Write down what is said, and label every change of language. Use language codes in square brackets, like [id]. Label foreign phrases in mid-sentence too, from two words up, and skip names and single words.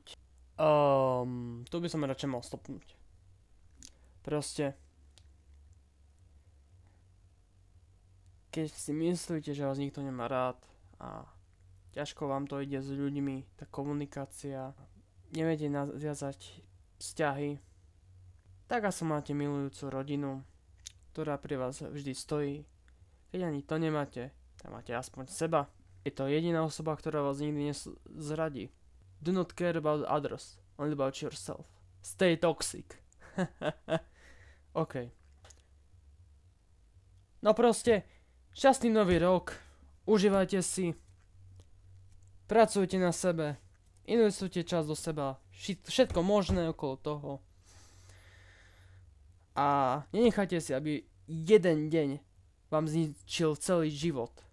[sk] Tu by som radšej mal stopnúť. Proste keď si myslíte, že vás nikto nemá rád a ťažko vám to ide s ľuďmi, tá komunikácia, neviete naviazať vzťahy, tak asi máte milujúcu rodinu, ktorá pri vás vždy stojí. Keď ani to nemáte, tak máte aspoň seba. Je to jediná osoba, ktorá vás nikdy nezradí. [en] Do not care about others, only about yourself. Stay toxic. OK. [sk] No proste, šťastný nový rok, užívajte si, pracujte na sebe, investujte čas do seba, všetko možné okolo toho. A nenechajte si, aby jeden deň vám zničil celý život.